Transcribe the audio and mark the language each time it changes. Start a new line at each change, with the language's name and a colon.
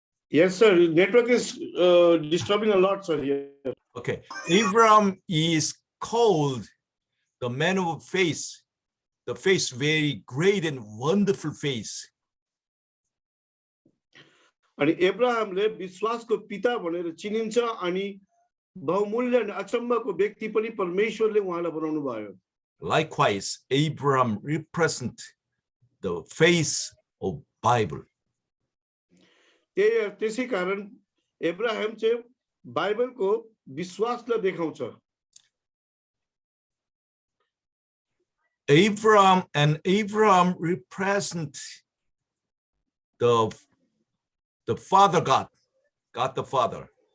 English: Yes, sir. Network is disturbing a lot, sir. Here. Okay, Abraham is called the man of faith, the face very great and wonderful face.
Nepali: अनि एब्राहमले विश्वासको पिता भनेर चिनिन्छ अनि बहुमूल्य अनि अचम्मको व्यक्ति पनि परमेश्वरले उहाँलाई बनाउनु भयो.
English: Likewise, Abraham represents the face of Bible.
Nepali: त्यसै कारण एब्राहम चाहिँ बाइबलको विश्वासलाई देखाउँछ.
English: Abraham represents the Father God the Father.